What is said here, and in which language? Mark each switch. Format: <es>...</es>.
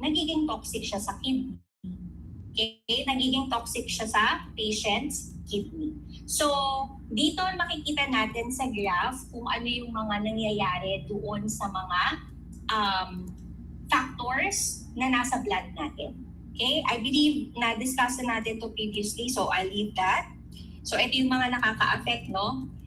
<tl>Nagiging toxic siya sa kidney. Okay? Nagiging toxic siya sa patient's kidney. So, dito makikita natin sa graph kung ano yung mga nangyayari doon sa mga factors na nasa blood natin.</tl> <en>Okay? I believe</en> <tl>na-discuss natin</tl> <en>to previously, so I'll leave that.</en> <tl>So, ito yung mga nakaka-affect, no?</tl>